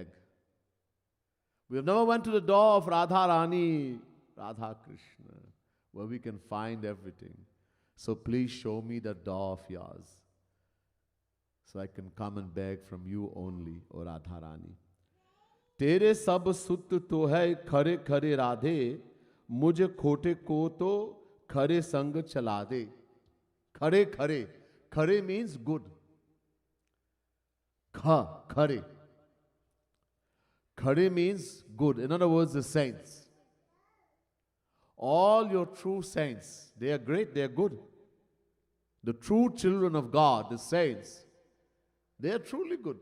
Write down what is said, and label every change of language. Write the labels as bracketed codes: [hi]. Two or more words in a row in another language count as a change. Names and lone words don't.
[en] We have never went to the door of Radharani, Radha Krishna, where we can find everything. So please show me the door of yours, so I can come and beg from you only, O Radharani. [hi] तेरे सब सुत तो है खरे खरे राधे, मुझे खोटे को तो खरे संग चला दे. खरे खरे. [en] Khare means good. Khare. Khare means good. In other words, the saints. All your true saints, they are great, they are good. The true children of God, the saints, they are truly good.